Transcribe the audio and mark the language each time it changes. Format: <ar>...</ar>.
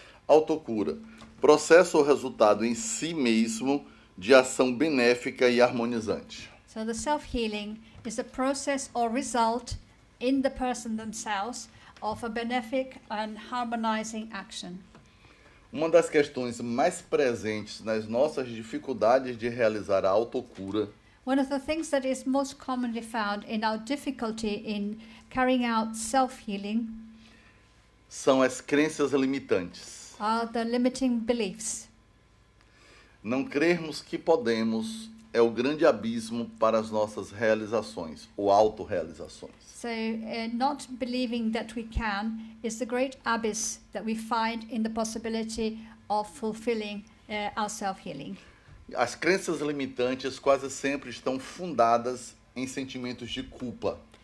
<pt>Autocura. Processo ou resultado em si mesmo de ação benéfica e harmonizante.</pt> <en>So the self-healing is a process or result in the person themselves of a benefic and harmonizing action.</en> <pt>Uma das questões mais presentes nas nossas dificuldades de realizar a autocura</pt> <en>One of the things that is most commonly found in our difficulty in carrying out self-healing</en> <pt>são as crenças limitantes.</pt> <en>are the limiting beliefs.</en> <pt>Não crermos que podemos é o grande abismo para as nossas realizações, ou autorrealizações.</pt> <en>So not believing that we can is the great abyss that we find in the possibility of fulfilling our self-healing.</en> <pt>As crenças limitantes quase sempre estão fundadas em sentimentos de culpa.</pt>